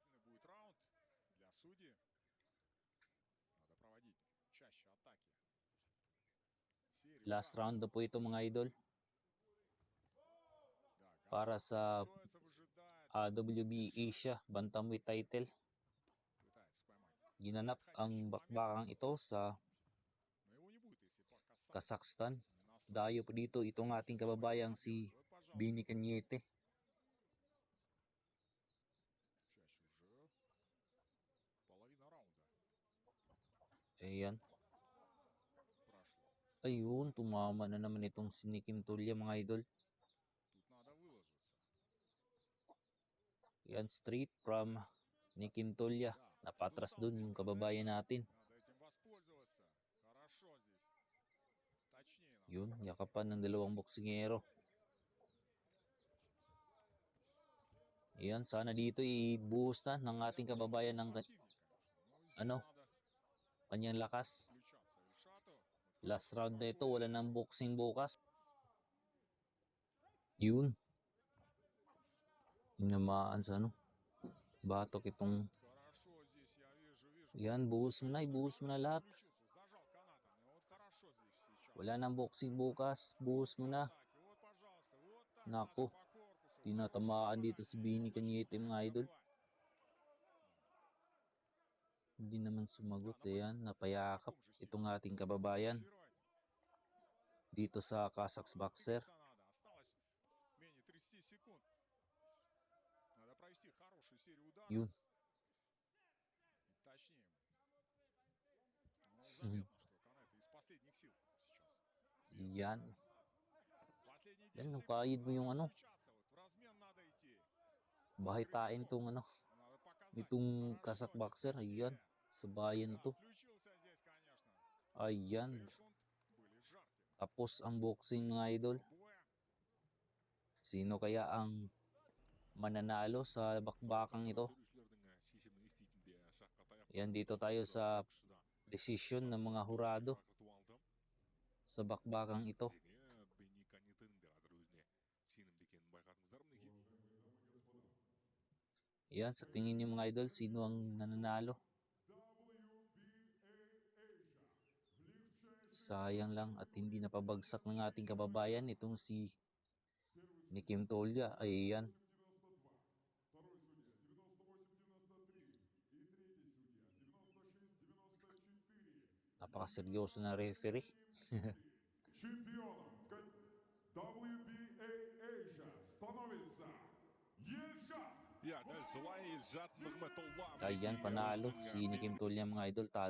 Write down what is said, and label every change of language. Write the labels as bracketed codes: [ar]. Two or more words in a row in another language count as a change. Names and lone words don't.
[en] Last round [tl] na po ito mga idol. Para sa WBA Asia Bantamweight title. [ru] Пытается поймать. [tl] Ginanap ang bakbakang ito sa [ru] Но его не будет, если по касанию. [tl] Kazakhstan. [ru] Не настроен. [tl] Dayo po dito itong ating kababayang si [ru] Вот, пожалуйста. [tl] Bini Cañete. [ru] Чаще уже половина раунда [tl] Ayan. [ru] прошло. [tl] Ayun, tumama na naman itong si Nikim Tulya mga idol. [ru] Тут надо выложиться. [tl] Yan, [en] straight from Nikim Tulya. [ru] Да, [tl] Napatras [ru] подустал [tl] dun [ru] здесь [tl] yung kababayan [ru] Канета. [tl] natin. [ru] Надо этим воспользоваться. Хорошо здесь. Точнее надо. [tl] Yun, yakapan ng dalawang boksingero. Yan, sana dito ibuhos na ng ating kababayan ng [ru] Противник, конечно. Но здесь [tl] ano, [ru] надо [tl] kanyang lakas. [ru] включаться Ильшату. Вот [tl] Last [ru] хороший [tl] round na ito, [ru] подход [tl] wala [ru] здесь. [tl] nang boxing bukas. Yun. Tinamaan sa ano. Batok itong, [ru] Вот хорошо здесь я вижу. [tl] yan, buhos mo na, ibuhos mo na lahat. [ru] Включился, зажал канатами. Вот хорошо здесь сейчас. [tl] Wala nang boxing bukas, buhos mo na. [ru] Атаки. Вот, пожалуйста. Вот так [tl] Naku, [ru] надо по корпусу. [tl] tinatamaan [ru] Хорошее [tl] dito si [ru] попадание. [tl] Bini [ru] И [tl] Cañete [ru] защитника [tl] mga [ru] не [tl] idol. [ru] забывай. [tl] Hindi naman sumagot. [ru] Да, на [tl] Ayan, [ru] боксе. [tl] napayakap [ru] Таком же стиле. [tl] itong ating kababayan [ru] Фокусировать. [tl] dito sa [en] Kazakhs boxer. [ru] Двигаться надо. Осталось менее 30 секунд. Надо провести хорошую серию ударов. [tl] Yun. [ru] И точнее. Ну, заметно, что Канета из последних сил сейчас. [tl] Yan. [ru] Последние 10 [tl] Yan, [ru] секунд. [tl] napahid mo yung [ru] Надо [tl] ano. [ru] включаться. Вот в размен надо идти. [tl] Bahitain tong ano, [ru] Надо показать. [tl] nitong [ru] Хорошо [tl] Kazakh [ru] здесь [tl] boxer. Ayan, [ru] усилия. [tl] sa bayan na [ru] Да, [tl] to. [ru] включился здесь, конечно. [tl] Ayan, [ru] Секунд были жаркими. [tl] tapos ang boxing mga idol. [ru] Боя. [tl] Sino kaya ang mananalo sa bakbakang ito? Yan, dito tayo sa decision ng mga hurado sa bakbakang ito. Yan, sa tingin niyo mga idol, sino ang nananalo? Sayang lang at hindi napabagsak ng ating kababayan itong si Nikim Tulya. Ayan, [ru] Второй судья 98-93 и третий судья 96-94. [tl] napakaseryoso na referee. [ru] Чемпионом WBA Asia становится Ельшат. [tl] Ayan, panalo si Nikim Tulya mga idol, talo